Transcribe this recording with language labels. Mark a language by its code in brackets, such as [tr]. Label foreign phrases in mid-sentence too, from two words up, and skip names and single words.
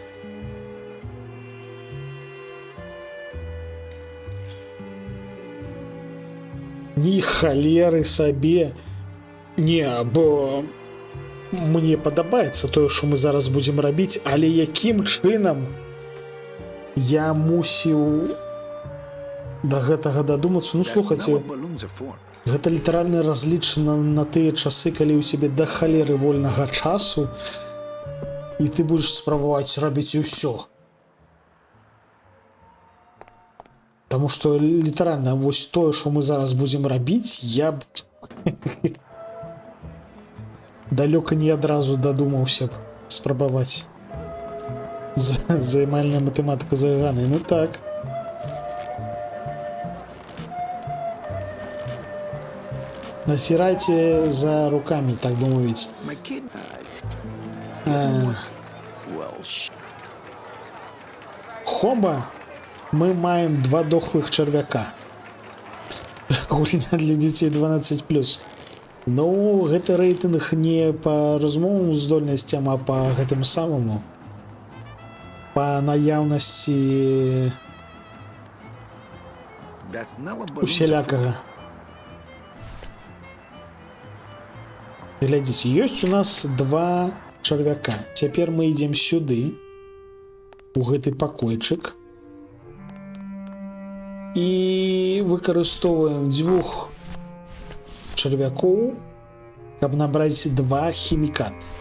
[be] Ні халеры сабе. Не, бо мне падабаецца тое, што мы зараз будзем рабіць, але якім чынам я мусіў да гэтага дадумацца? Ну слухайце, [en] What balloons are for. [be] гэта літаральна разлічана на тыя часы, калі ў цябе да халеры вольнага часу і ты будзеш спрабаваць рабіць усё. Таму што літаральна вось тое, што мы зараз будзем рабіць, я б далёка не адразу дадумаўся б спрабаваць. Займальная матэматыка Зарганы. Ну так. Насирайте за руками, так бы мовить. [en] My kid. [be] Хоба, мы маем 2 дохлых чарвяка. Гульня для детей 12+. Ну, гэта рэйтынг не по разумовым здольнасцям, а по гэтаму самому. По наяўнасці [en] That's not what balloons are for. [be] усялякага. Глядзіце, ёсць у нас 2 чарвяка. Цяпер мы ідзем сюды, у гэты пакойчык, і выкарыстоўваем 2 чарвякоў, каб набраць 2 хімікат.